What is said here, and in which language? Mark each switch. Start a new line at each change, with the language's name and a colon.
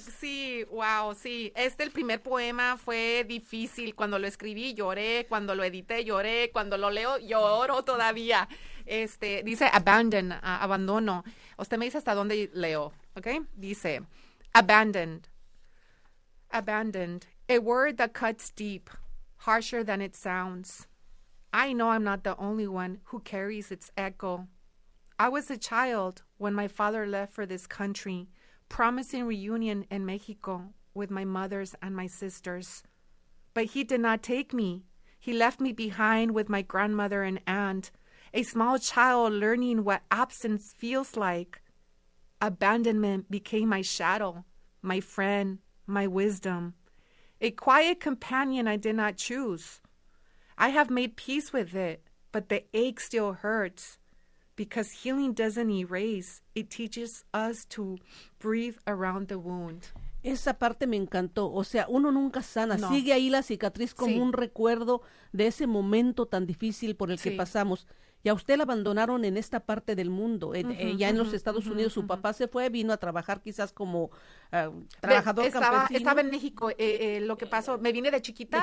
Spanish: Sí, sí, wow, sí. Este, el primer poema, fue difícil. Cuando lo escribí, lloré. Cuando lo edité, lloré. Cuando lo leo, lloro todavía. Este, dice, abandon, abandono. Usted me dice hasta dónde leo, ¿ok? Dice,
English: Abandoned. Abandoned. A word that cuts deep, harsher than it sounds. I know I'm not the only one who carries its echo. I was a child when my father left for this country, promising reunion in Mexico with my mother's and my sister's. But he did not take me. He left me behind with my grandmother and aunt, a small child learning what absence feels like. Abandonment became my shadow, my friend, my wisdom, a quiet companion I did not choose. I have made peace with it, but the ache still hurts, because healing doesn't erase. It teaches us to breathe around the wound.
Spanish: Esa parte me encantó. O sea, uno nunca sana. No. Sigue ahí la cicatriz como sí. Un recuerdo de ese momento tan difícil por el sí. Que pasamos. Y a usted la abandonaron en esta parte del mundo. Uh-huh, ya uh-huh, en los Estados uh-huh, Unidos, su uh-huh. Papá se fue, vino a trabajar quizás como trabajador campesino. Estaba en México. Lo que pasó, me vine de chiquita.